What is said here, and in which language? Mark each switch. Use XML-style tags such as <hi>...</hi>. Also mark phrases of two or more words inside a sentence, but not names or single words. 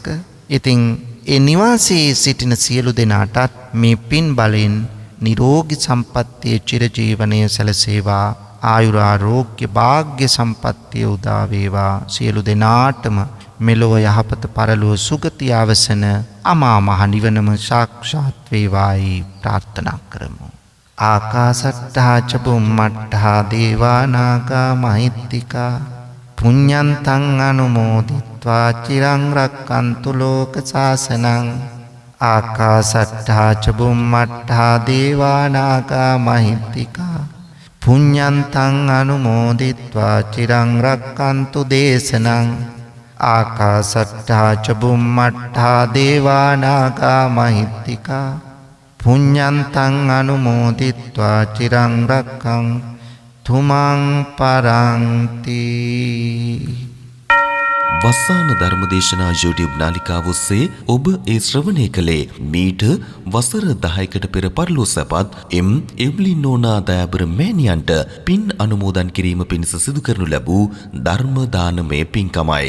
<si>ඉතින් ඒ නිවාසයේ සිටින සියලු දෙනාටත් මේ පින් බලෙන් නිරෝගී සම්පන්නිය චිරජීවනය සැලසේවා ආයුරාරෝග්‍ය භාග්‍ය සම්පත්තිය උදා වේවා. සියලු දෙනාටම මෙලොව යහපත පරලොව සුගතිය අවසන අමා මහ නිවනම සාක්ෂාත් වේවායි ප්‍රාර්ථනා කරමු.</si> <pi>ආකාසට්ටා ච බුම්මට්ටා දේවා නාග මහිත්‍තිකා පුඤ්ඤන්තං අනුමෝදිත්වා චිරං රක්칸තු ලෝක සාසනං. ආකාසට්ටා ච බුම්මට්ටා දේවා නාග මහිත්‍තිකා පුඤ්ඤන්තං අනුමෝදිත්වා චිරං රක්칸තු දේශනං. ආකාසට්ටා ච බුම්මට්ටා දේවා නාග මහිත්‍තිකා පුඤ්ඤන්තං අනුමෝදිත්වා චිරං රක්ඛන්තු මං පරන්ති.</pi> <si>වස්සාන ධර්මදේශනා YouTube නාලිකාව ඔස්සේ ඔබ ඒ ශ්‍රවණය කළේ මීට වසර 10කට පෙර පරලෝසපත් එම් එව්ලින් නෝනා දයාබර මෑණියන්ට පින් අනුමෝදන් කිරීම පිණිස සිදු කරනු ලැබූ ධර්ම දානමය පින්කමයි.</si>